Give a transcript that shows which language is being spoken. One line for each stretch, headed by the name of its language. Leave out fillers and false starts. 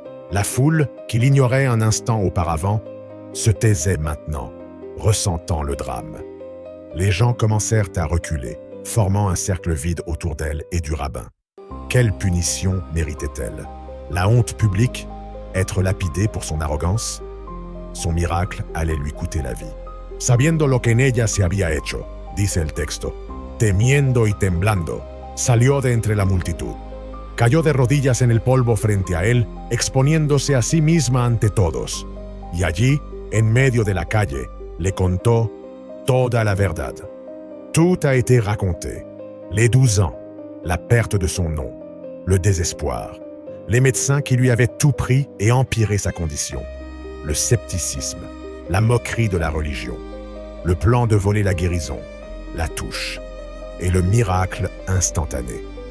French: La foule, qui l'ignorait un instant auparavant, se taisait maintenant, ressentant le drame. Les gens commencèrent à reculer, formant un cercle vide autour d'elle et du rabbin. Quelle punition méritait-elle? La honte publique? Être lapidée pour son arrogance? Son miracle allait lui coûter la vie.
Spanish: Sabiendo lo que en ella se había hecho, dice el texto, temiendo y temblando, salió de entre la multitud. Cayó de rodillas en el polvo frente a él, exponiéndose a sí misma ante todos. Y allí, en medio de la calle, le contó toda la verdad.
French: Tout a été raconté. Les 12 ans, la perte de son nom, le désespoir, les médecins qui lui avaient tout pris et empiré sa condition, le scepticisme, la moquerie de la religion, le plan de voler la guérison, la touche, et le miracle instantané.